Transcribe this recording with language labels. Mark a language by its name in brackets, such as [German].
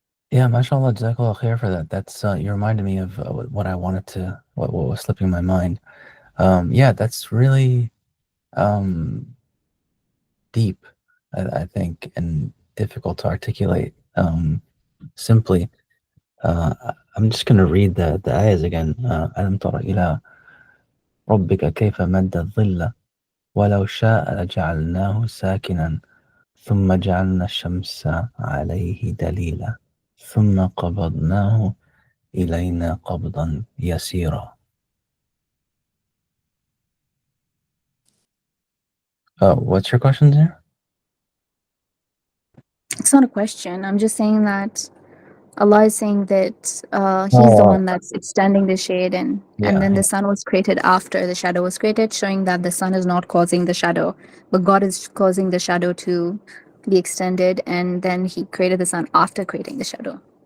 [English] Yeah, mashallah, jazakallah khair for that. That's you reminded me of what I wanted to, what was slipping my mind. Yeah, that's really deep, I think, and difficult to articulate simply. I'm just going to read the ayahs again. [Arabic] ألم تر إلى ربك كيف مد الظل ولو شاء لجعلناه ساكنا ثم جعلنا الشمس عليه دليلا ثم قبضناه إلينا قبضا يسيرا. [English] What's your question there? It's not a question. I'm just saying that Allah is saying that He's the one that's extending the shade, and then the sun was created after the shadow was created, showing that the sun is not causing the shadow, but God is causing the shadow to be extended, and then He created the sun after creating the shadow.